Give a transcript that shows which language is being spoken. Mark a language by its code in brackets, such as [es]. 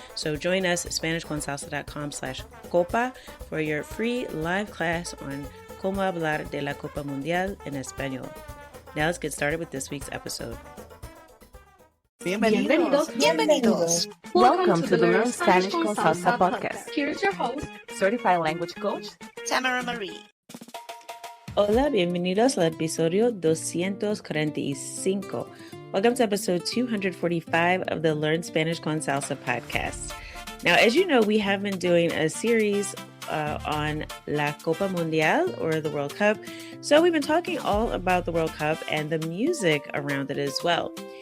[en] So join us at SpanishConsalsa.com/Copa for your free live class on [es] Cómo hablar de la Copa Mundial en español. [en] Now let's get started with this week's episode. [es] Bienvenidos. [en] Welcome to the Learn Spanish con Salsa podcast. Here's your host, Certified Language Coach, Tamara Marie. [es] Hola, bienvenidos al episodio 245. [en] Welcome to episode 245 of the Learn Spanish con Salsa podcast. Now, as you know, we have been doing a series on La Copa Mundial, or the World Cup. So we've been talking all about the World Cup and the music around it as well.